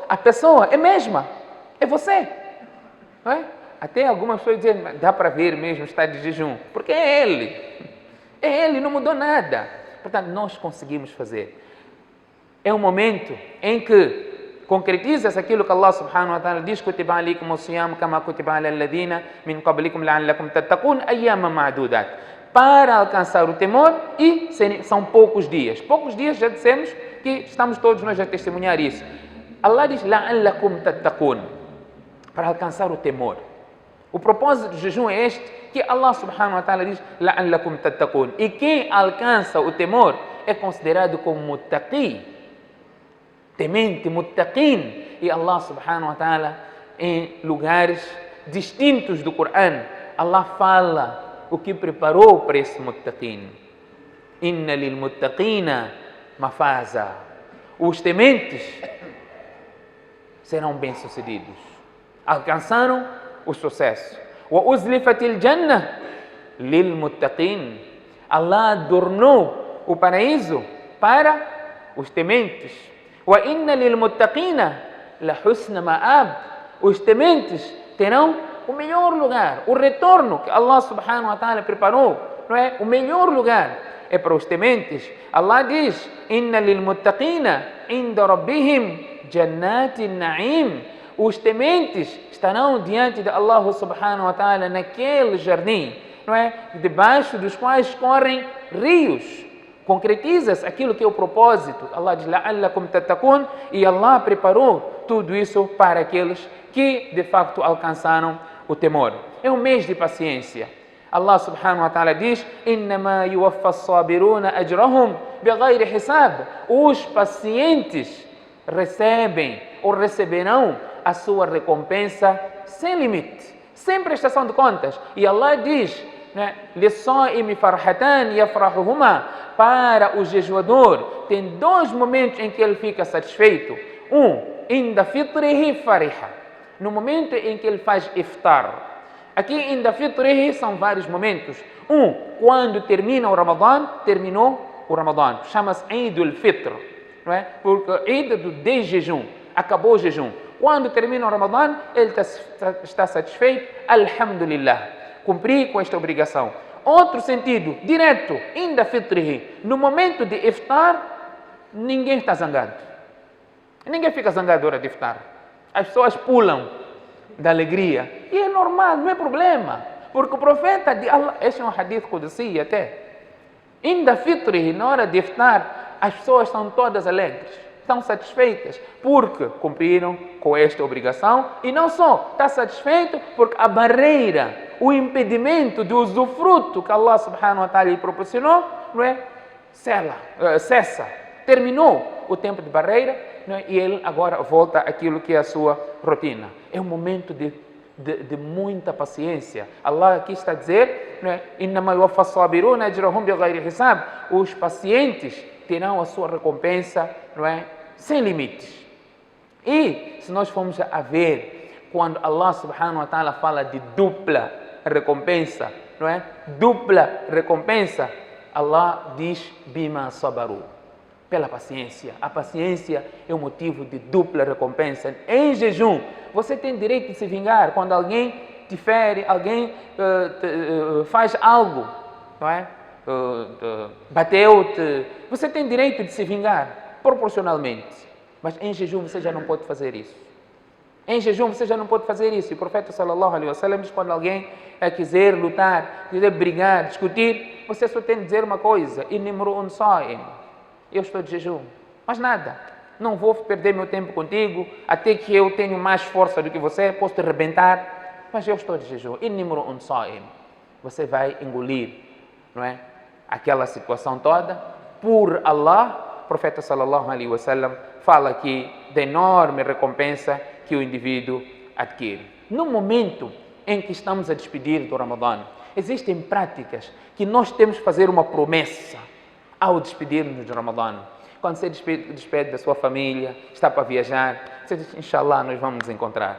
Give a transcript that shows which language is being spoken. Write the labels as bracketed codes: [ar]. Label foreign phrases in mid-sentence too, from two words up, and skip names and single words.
[pt] A pessoa é a mesma. É você. Não é? Até algumas pessoas dizem, dá para ver mesmo, está de jejum. Porque é ele. É ele, não mudou nada. Portanto, nós conseguimos fazer. É um momento em que concretizas aquilo que Allah [ar] سبحانه وتعالى [pt] diz: [ar] كتب عليكم الصيام كما كتب على الذين من قبلكم لعلكم تتقون أياما معدودات. [pt] Para alcançar o temor, e são poucos dias. Poucos dias, já dissemos que estamos todos nós a testemunhar isso. Allah diz [ar] لعلكم تتقون, [pt] para alcançar o temor. O propósito do jejum é este, que Allah [ar] سبحانه وتعالى [pt] diz [ar] لعلكم تتقون. [pt] E quem alcança o temor é considerado como muttaqi, temente, muttaqin. [ar] E الله سبحانه وتعالى, [pt] em lugares distintos do Coran, Allah fala o que preparou para esse muttaqin. [ar] إن للمتقين مفازا. [pt] Os tementes serão bem-sucedidos. Alcançaram o sucesso. [ar] وأزلفت الجنة للمتقين. [pt] Allah adornou o paraíso para os tementes. [ar] وإن للمتقين لحسن مآب. [pt] Os tementes terão o melhor lugar, o retorno que Allah [ar] سبحانه وتعالى [pt] preparou, não é? O melhor lugar é para os tementes. Allah diz: [ar] إن للمتقين عند ربهم جنات النعيم. [pt] Os tementes estarão diante de Allah [ar] سبحانه وتعالى [pt] naquele jardim, não é? Debaixo dos quais correm rios. Concretizas aquilo que é o propósito. Allah diz [ar] لعلكم تتقون, [pt] e Allah preparou tudo isso para aqueles que de facto alcançaram o temor. É um mês de paciência. Allah [ar] سبحانه وتعالى [pt] diz: [ar] إنما يوفى الصابرون أجرهم بغير حساب. [pt] Os pacientes recebem ou receberão a sua recompensa sem limite, sem prestação de contas. E Allah diz: [ar] للصائم فرحتان يفرحهما. [pt] Para o jejuador tem dois momentos em que ele fica satisfeito. [ar] عند فطره فرح, [pt] no momento em que ele faz iftar. Aqui [ar] عند فطره [pt] são vários momentos. Quando termina o Ramadã, terminou o Ramadã, chama-se Eid al-Fitr. não é? Porque Eid do desjejum, acabou o jejum. Quando termina o Ramadã, ele está satisfeito, alhamdulillah, cumpri com esta obrigação. Outro sentido, direto, [ar] عند فطره, [pt] no momento de iftar, ninguém está zangado. Ninguém fica zangado na hora de iftar. As pessoas pulam da alegria. E é normal, não é problema. Porque o profeta de Allah, este é um hadith Qudsi até, [ar] عند فطره, [pt] na hora de iftar, as pessoas são todas alegres, estão satisfeitas, porque cumpriram com esta obrigação, e não só, está satisfeito porque a barreira, o impedimento de usufruto que Allah [ar] سبحانه وتعالى [pt] lhe proporcionou, não é? Cessa, terminou o tempo de barreira, não é? E ele agora volta àquilo que é a sua rotina. É um momento de muita paciência. Allah aqui está a dizer, não é? [ar] إنما يوفى الصابرون أجرهم بغير حساب. [pt] Os pacientes terão a sua recompensa, não é? Sem limites. E se nós formos a ver, quando Allah [ar] سبحانه وتعالى [pt] fala de dupla recompensa, não é? Dupla recompensa, Allah diz [ar] بما صبروا, [pt] pela paciência. A paciência é o motivo de dupla recompensa. Em jejum, você tem direito de se vingar quando alguém te fere, alguém faz algo, não é? Bateu-te. Você tem direito de se vingar, proporcionalmente. Mas em jejum você já não pode fazer isso. Em jejum você já não pode fazer isso. E o profeta [ar] صلى الله عليه وسلم [pt] diz, quando alguém quiser lutar, quiser brigar, discutir, você só tem de dizer uma coisa: [ar] إني امرؤ صائم. [pt] Eu estou de jejum. Mas nada. Não vou perder meu tempo contigo, até que eu tenho mais força do que você, posso te arrebentar. Mas eu estou de jejum. [ar] إني امرؤ صائم. [pt] Você vai engolir, não é? Aquela situação toda, por Allah. O profeta [ar] صلى الله عليه وسلم [pt] fala aqui da enorme recompensa que o indivíduo adquire. No momento em que estamos a despedir do Ramadã, existem práticas que nós temos que fazer uma promessa ao despedir-nos do Ramadã. Quando você despede da sua família, está para viajar, você diz, inshallah, nós vamos nos encontrar.